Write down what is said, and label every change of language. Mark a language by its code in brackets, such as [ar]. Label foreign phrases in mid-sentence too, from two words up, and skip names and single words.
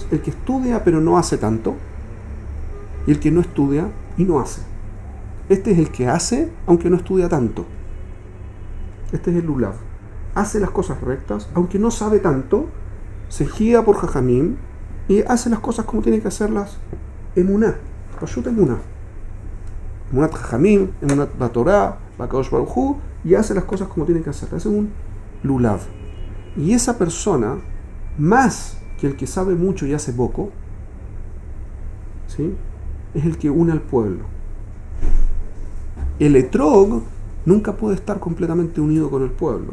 [es] El que estudia pero no hace tanto, y el que no estudia y no hace. Este es el que hace aunque no estudia tanto. Este es el lulav. Hace las cosas rectas, aunque no sabe tanto, se guía por Jajamim y hace las cosas como tiene que hacerlas emuná. [he] פשוט אמונה. אמונת חכמים, אמונת לתורה, לקדוש ברוך הוא, [es] y hace las cosas como tiene que hacerlas. Es un lulav. Y esa persona, más que el que sabe mucho y hace poco, ¿sí?, es el que une al pueblo. El etrog nunca puede estar completamente unido con el pueblo.